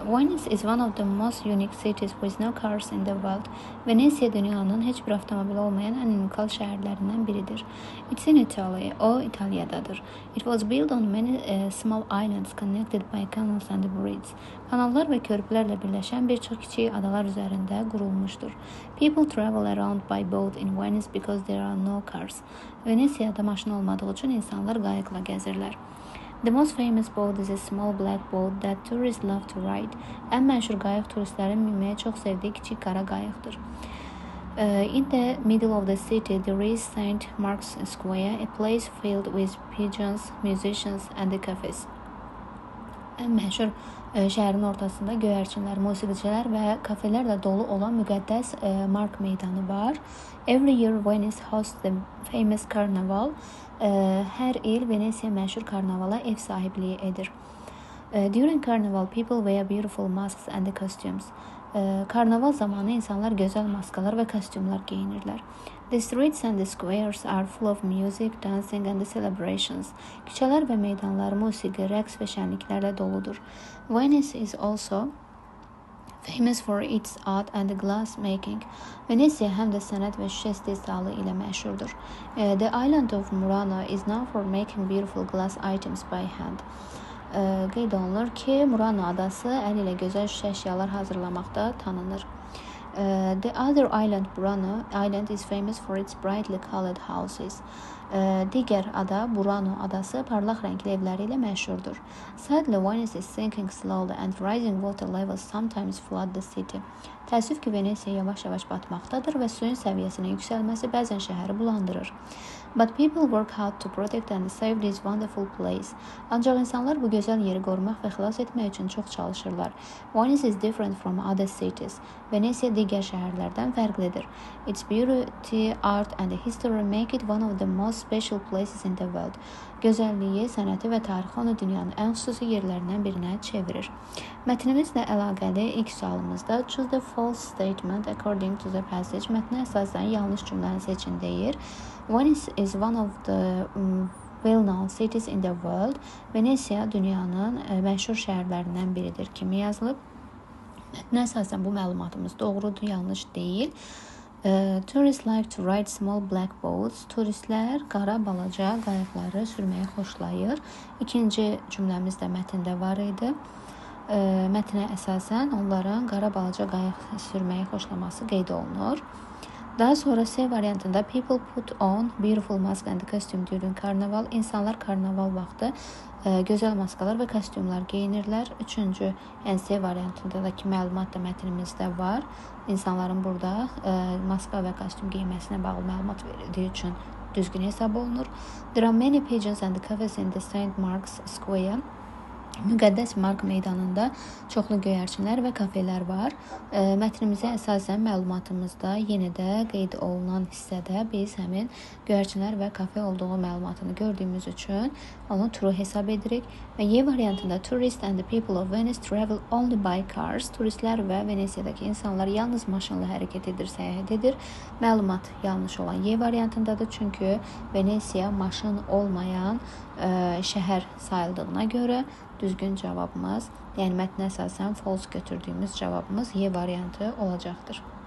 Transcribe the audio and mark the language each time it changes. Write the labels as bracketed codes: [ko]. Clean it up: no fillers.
[en] Venice is one of the most unique cities with no cars in the world. [az] Venesiya dünyanın heç bir avtomobili olmayan ən unikal şəhərlərindən biridir. [en] It's in Italy. [az] O, İtaliyadadır. [en] It was built on many small islands connected by canals and bridges. [az] Kanallar və körpülərlə birləşən bir çox kiçik adalar üzərində qurulmuşdur. [en] People travel around by boat in Venice because there are no cars. [az] Venesiyada maşın olmadığı üçün insanlar qayıqla gəzirlər. [en] The most famous boat is a small black boat that tourists love to ride. [az] Ən məşhur qayıq turistlərin minməyə çox sevdiyi kiçik qara qayıqdır. [en] In the middle of the city, there is St. Mark's Square, a place filled with pigeons, musicians and cafes. [az] Ən məşhur şəhərin ortasında göyərçinlər, musiqiçilər və kafelərlə dolu olan müqəddəs Mark meydanı var. [en] Every year Venice hosts the famous carnival. [az] Hər il Venesiya məşhur karnavala ev sahibliyi edir. [en] During carnival, people wear beautiful masks and costumes. [az] Karnaval zamanı insanlar gözəl maskalar və kostyumlar geyinirlər. [en] The streets and the squares are full of music, dancing and celebrations. [az] Küçələr və meydanlar musiqi, rəqs və şənliklərlə doludur. [en] Venice is also famous for its art and glass making. [az] Venesiya həm də sənət və şüşə istehsalı ilə məşhurdur. [en] The island of Murano is known for making beautiful glass items by hand. [az] Qeyd olunur ki, Murano adası əli ilə gözəl şüşə əşyalar hazırlamaqda tanınır. [en] The other island, Burano Island, is famous for its brightly colored houses. [az] Digər ada, Burano adası parlaq rəngli evləri ilə məşhurdur. [en] Sadly, Venice is sinking slowly and rising water levels sometimes flood the city. [az] Təəssüf ki, Venesiya yavaş-yavaş batmaqdadır və suyun səviyyəsinin yüksəlməsi bəzən şəhəri bulandırır. [en] But people work hard to protect and save this wonderful place. [az] Ancaq insanlar bu gözəl yeri qorumaq və xilas etmək üçün çox çalışırlar. [en] Venice is different from other cities. [az] Venesiya digər şəhərlərdən fərqlidir. [en] Its beauty, art and history make it one of the most special places in the world. [az] Gözəlliyi, sənəti və tarixi onu dünyanın ən xüsusi yerlərindən birinə çevirir. Mətnimizlə əlaqəli ilk sualımızda [en] choose the false statement according to the passage. [az] Mətnə əsasən yanlış cümləni seçin deyir. [en] Venice is one of the well-known cities in the world. [az] Venesiya dünyanın məşhur şəhərlərindən biridir kimi yazılıb. Mətnə əsasən bu məlumatımız doğrudur, yanlış deyil. [en] Tourists like to ride small black boats. [az] Turistlər qara balaca qayıqları sürməyi xoşlayır. İkinci cümləmiz də mətndə var idi. Mətnə əsasən onların qara balaca qayıq sürməyi xoşlaması qeyd olunur. Daha sonra C variantında [en] people put on beautiful mask and costume during carnival. [az] İnsanlar karnaval vaxtı gözəl maskalar və kostyumlar geyinirlər. Üçüncü, yəni C variantındakı məlumat da mətnimizdə var. İnsanların burada maska və kostyum geyinməsinə bağlı məlumat verildiyi üçün düzgün hesab olunur. [en] There are many pigeons and cafes in the St. Mark's Square. [az] Müqəddəs Mark meydanında çoxlu göyərçinlər və kafelər var. Mətnimizə əsasən məlumatımızda yenə də qeyd olunan hissədə biz həmin göyərçinlər və kafe olduğu məlumatını gördüyümüz üçün onu true hesab edirik. Və Y variantında [en] tourists and the people of Venice travel only by cars. [az] Turistlər və Venesiyadakı insanlar yalnız maşınla hərəkət edir, səyahət edir. Məlumat yanlış olan Y variantındadır, çünki Venesiya maşın olmayan şəhər sayıldığına görə düzgün cavabımız, yəni mətnə əsasən false götürdüyümüz cavabımız Y variantı olacaqdır.